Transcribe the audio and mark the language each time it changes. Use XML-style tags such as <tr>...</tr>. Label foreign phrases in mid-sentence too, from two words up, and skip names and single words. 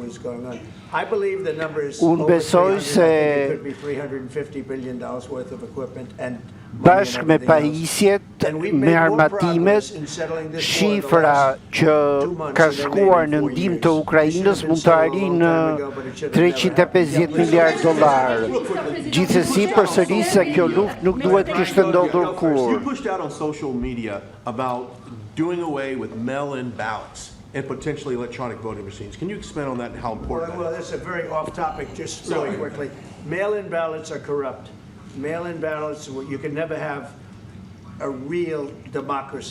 <sq>Unë besoj se bashkë me pajisjet, me armatimet, shifra që ka shkuar në ndihmë të Ukrainës mund të arrijë në $350 miliardë. Gjithsesi përsëris se kjo luftë nuk duhet kishte ndodhur kur.</sq> <en>You pushed out on social media about doing away with mail-in ballots and potentially electronic voting machines. Can you expand on that and how important that is? Well, that's a very off-topic, just really quickly. Mail-in ballots are corrupt. Mail-in ballots, you can never have a real democracy</en>